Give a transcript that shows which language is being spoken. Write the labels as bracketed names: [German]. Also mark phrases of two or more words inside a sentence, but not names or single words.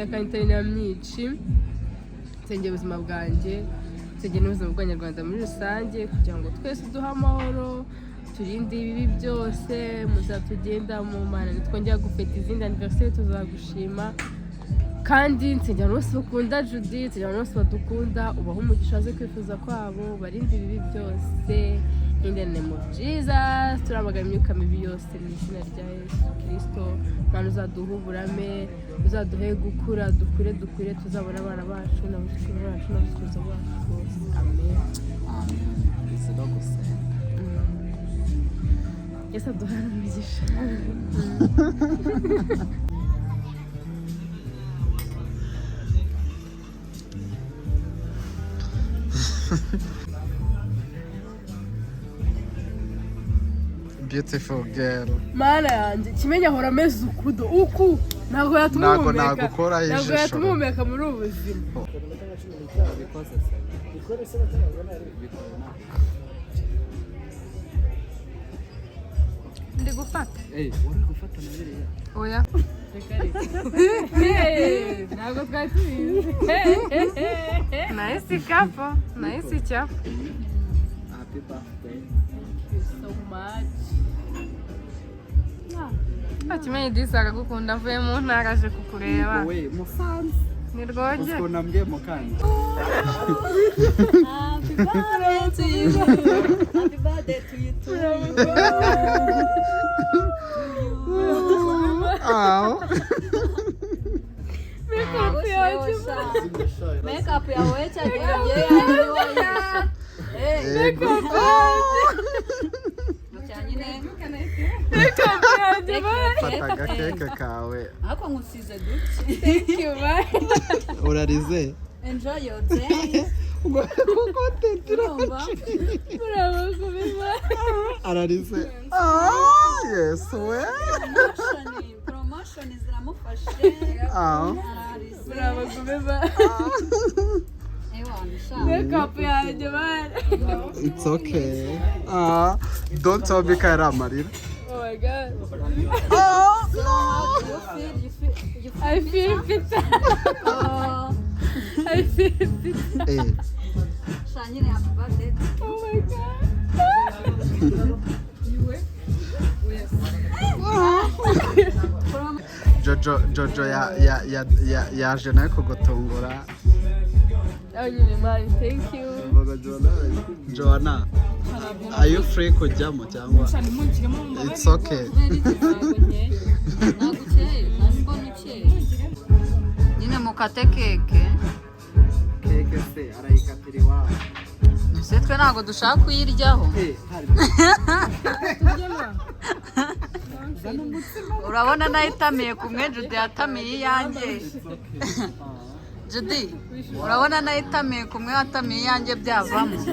[Kinyarwanda] kandi itari na myinshi nsengera ubuzima bwanjye nsengera n'ubuzima bw'abanyarwanda muri rusange kugira ngo twese duhe amahoro turinde ibibi byose muzatugendamo mana nitwongera gufeta izindi aniverseri tuzagushima kandi nsengera bose bakunda Judy nsengera bose badukunda ubaho umugisha waze kwifuza kwabo barinde ibibi byose [English] in the name of Jesus [Kinyarwanda] turamagana imyuka mibi yose mu izina rya Yesu Kristo mana uzaduha uburame uzaduhe gukura dukure tuzabona abana bacu n'abuzukuru bacu n'abuzukuruza bacu bose amen Yesu aduha umugisha [English] beautiful girl [Kinyarwanda] mana yanjye kimenya ahora ameze uku ntabwo yatuma uhumeka muri ubu buzima ndi gufata oya ntabwo twari tubizi nahise kapo nahise cyapo [English] happy birthday so much [Kinyarwanda] akimenye disi akagukunda avuye mu ntara aje kukureba we musanze ni rwoge ukuntu mbwiye mu kandi [English] happy birthday to you happy birthday to you too [Kinyarwanda] makeup yawe cyagiye fata agakeke kawe ariko ngusize duke [English] thank you bye [Kinyarwanda] urarize [English] enjoy your day [Kinyarwanda] bravo kubima ararize yes we promotion ziramufashe ararize bravo kubima makeup yanjye bana [English] it's okay don't tell me [Kinyarwanda] kari amarira [English] oh my god so how do you feel I feel bitter I feel bitter Shanyine happy birthday oh my god [Kinyarwanda] Jojo yaje nawe kugutungura [English] thank you Joanna are you free [Kinyarwanda] kujyamo cyangwa [English] it's okay [Kinyarwanda] nyine mukate keke se arayikatira iwawe ese twe ntabwo dushaka kuyiryaho urabona nayitamiye kumwe Judy yatamiye iyanjye Judy urabona nayitamiye kumwe watamiye iyanjye byavamo